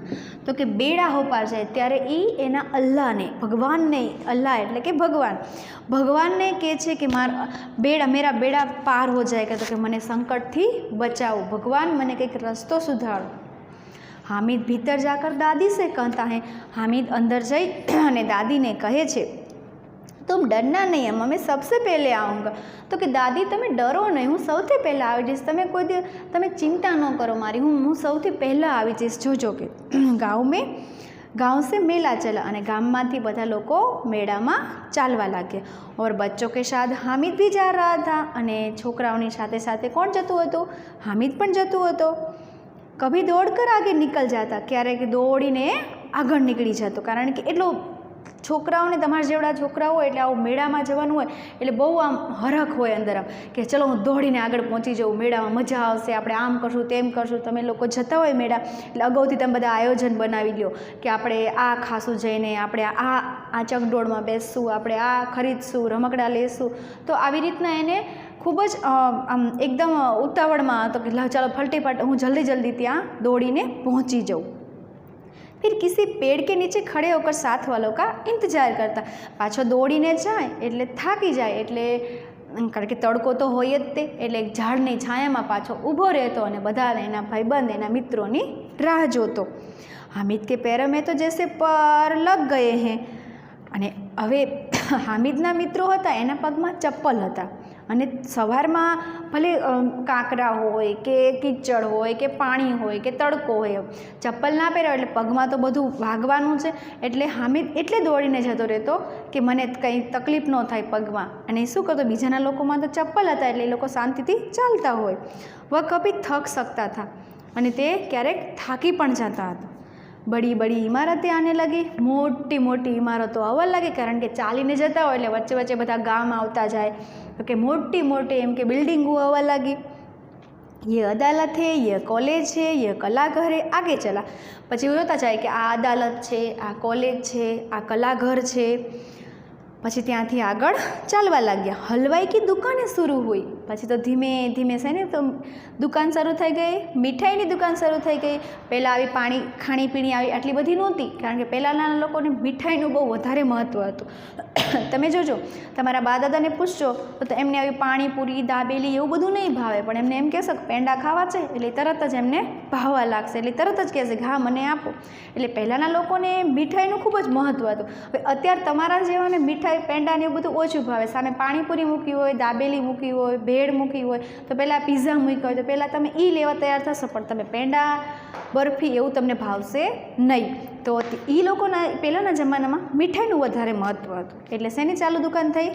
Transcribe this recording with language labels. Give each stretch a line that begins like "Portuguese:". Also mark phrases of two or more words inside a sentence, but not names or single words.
Gujarati: તો કે બેડા હો પાર જાએ ત્યારે ઈ એના અલ્લાહ ને, ભગવાન ને, અલ્લાહ એટલે કે ભગવાન ને કહે છે કે
Hindi: मेरा बेड़ा पार हो जाएगा,
Gujarati: તો કે મને સંકટ થી બચાઓ, ભગવાન મને કંઈક રસ્તો સુધારો।
Hindi: हामिद भीतर जाकर दादी से कहता है,
Gujarati: હામિદ અંદર જઈ અને દાદી ને કહે છે
Hindi: तुम डरना नहीं है, मैं सबसे पहले आऊँगा।
Gujarati: તો કે દાદી તમે ડરો નહીં, હું સૌથી પહેલા આવી જઈશ, તમે કોઈ તમે ચિંતા ન કરો મારી, હું સૌથી પહેલા આવી જઈશ। जोजो के
Hindi: गाँव से मेला चला
Gujarati: અને ગામમાંથી બધા લોકો મેળામાં ચાલવા લાગ્યા
Hindi: और बच्चों के साथ हामिद भी जा रहा था
Gujarati: અને છોકરાઓની સાથે સાથે કોણ જતું હતું? હામિદ પણ જતો હતો।
Hindi: कभी दौड़कर आगे निकल जाता,
Gujarati: ક્યારેક દોડીને આગળ નીકળી જતો, કારણ કે એટલો છોકરાઓને તમારા જેવડા છોકરા હોય એટલે આવું મેળામાં જવાનું હોય એટલે બહુ આમ હરખ હોય અંદર આમ કે ચાલો હું દોડીને આગળ પહોંચી જાઉં, મેળામાં મજા આવશે, આપણે આમ કરશું તેમ કરશું। તમે લોકો જતા હોય મેળા એટલે અગાઉથી તમે બધા આયોજન બનાવી લ્યો કે આપણે આ ખાશું જઈને, આપણે આ ચકડોળમાં બેસશું, આપણે આ ખરીદશું, રમકડા લેશું। તો આવી રીતના એને ખૂબ જ આમ એકદમ ઉતાવળમાં હતો કે ચાલો ફટાફટ હું જલ્દી જલ્દી ત્યાં દોડીને પહોંચી જાઉં।
Hindi: फिर किसी पेड़ के नीचे खड़े होकर साथ वालों का इंतजार करता,
Gujarati: પાછો દોડીને જાય એટલે થાકી જાય એટલે કારણ કે તડકો તો હોય જ તે એટલે એક ઝાડની છાયામાં પાછો ઊભો રહેતો અને બધા એના ભાઈબંધ એના મિત્રોની રાહ જોતો।
Hindi: हामिद के पैरों में तो जैसे पर लग गए हैं
Gujarati: અને હવે હામિદના મિત્રો હતા એના પગમાં ચપ્પલ હતા અને સવારમાં ભલે કાંકરા હોય કે કીચડ હોય કે પાણી હોય કે તડકો હોય, ચપ્પલ ના પહેર્યા એટલે પગમાં તો બધું વાગવાનું છે। એટલે હામિદ એટલે દોડીને જતો રહેતો કે મને કંઈ તકલીફ ન થાય પગમાં। અને શું કરતો, બીજાના લોકોમાં તો ચપ્પલ હતા એટલે એ લોકો શાંતિથી ચાલતા હોય।
Hindi: वह कभी थक सकता था
Gujarati: અને તે ક્યારેક થાકી પણ જતા હતા।
Hindi: बड़ी बड़ी इमारतें आने लगी,
Gujarati: મોટી મોટી ઈમારતો આવવા લાગી, કારણ કે ચાલીને જતા હો એટલે વચ્ચે વચ્ચે બધા ગામ આવતા જાય, તો કે મોટી મોટી એમ કે બિલ્ડિંગો આવવા લાગી।
Hindi: ये अदालत है, ये कॉलेज है, ये कलाघर है, आगे चला
Gujarati: પછી જોતા જાય કે આ અદાલત છે, આ કૉલેજ છે, આ કલાઘર છે। પછી ત્યાંથી આગળ ચાલવા લાગ્યા।
Hindi: हलवाई की दुकानें शुरू हुई,
Gujarati: પછી તો ધીમે ધીમે સે ને તો દુકાન શરૂ થઈ ગઈ, મીઠાઈની દુકાન શરૂ થઈ ગઈ। પહેલા આવી પાણી ખાણીપીણી આવી આટલી બધી નહોતી, કારણ કે પહેલાના લોકોને મીઠાઈનું બહુ વધારે મહત્વ હતું। તમે જોજો તમારા બા દાદાને પૂછજો તો એમને આવી પાણીપૂરી દાબેલી એવું બધું નહીં ભાવે, પણ એમને એમ કહેશે પેંડા ખાવા છે એટલે તરત જ એમને ભાવવા લાગશે, એટલે તરત જ કહેશે હા મને આપો। એટલે પહેલાના લોકોને મીઠાઈનું ખૂબ જ મહત્વ હતું। હવે અત્યારે તમારા જેવાને મીઠાઈ પેંડા ને બધું ઓછું ભાવે, સામે પાણીપૂરી મૂકી હોય, દાબેલી મૂકી હોય, ભેળ મૂકી હોય, તો પહેલા પીઝા મૂક્યા હોય તો પહેલા તમે ઈ લેવા તૈયાર થશો, પણ તમે પેંડા બરફી એવું તમને ભાવશે નહીં। તો ઈ લોકોના પહેલાના જમાનામાં મીઠાઈનું વધારે મહત્વ હતું, એટલે શેની ચાલુ દુકાન થઈ?